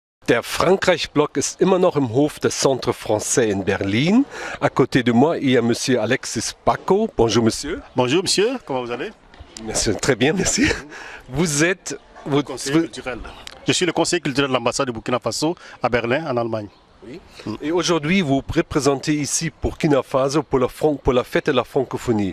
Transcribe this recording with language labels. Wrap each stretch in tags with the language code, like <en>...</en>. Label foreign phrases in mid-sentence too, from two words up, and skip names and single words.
<de>Der Frankreich-Block ist immer noch im Hof des Centre Français in Berlin.</de> <fr>À côté de moi, il y a monsieur Alexis Bacco. Bonjour monsieur. Bonjour monsieur, comment vous allez? Merci, très bien, merci. Vous êtes... Conseiller culturel. Je suis le conseiller culturel de l'ambassade de Burkina Faso à Berlin, en Allemagne. Oui. Et aujourd'hui, vous représentez ici pour Burkina Faso pour la fête de la francophonie.</fr>